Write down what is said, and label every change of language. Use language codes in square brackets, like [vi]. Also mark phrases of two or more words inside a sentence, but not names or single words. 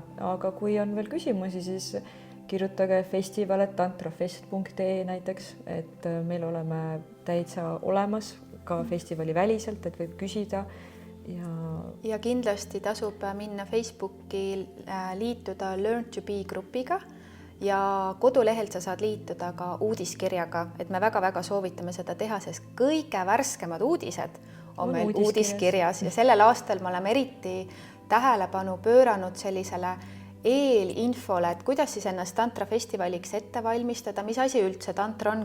[et] Aga kui on veel küsimusi, siis kirjutage festival@tantrafest.ee näiteks, et meil oleme täitsa olemas ka festivali väliselt, et võib küsida. Ja kindlasti tasub minna Facebooki liituda Learn to be grupiga ja kodulehelt sa saad liituda ka uudiskirjaga, et me väga-väga soovitame seda teha, sest kõige värskemad uudised on meil uudiskirjas ja sellel aastal me oleme eriti tähelepanu pööranud sellisele eelinfole, et kuidas siis ennast tantrafestivaliks ette valmistada, mis asi üldse tantra on.